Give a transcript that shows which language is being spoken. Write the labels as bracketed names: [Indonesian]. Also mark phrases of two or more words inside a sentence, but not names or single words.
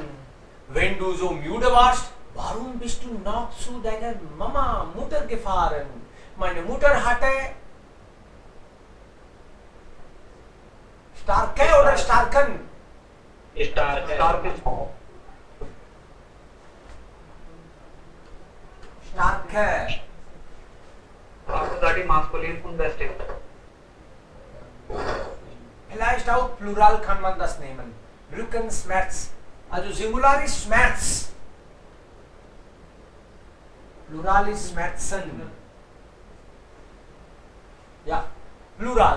[German] Wenn du so müde warst, warum bist du noch zu deiner Mutter gefahren? Meine Mutter hatte starke oder starken? Starke. Appositiv maskulin unbestimmt Vielleicht auch Plural kann man das nehmen. Rückenschmerz. Also Singular ist Schmerz. Plural ist Schmerzen. Ja, Plural.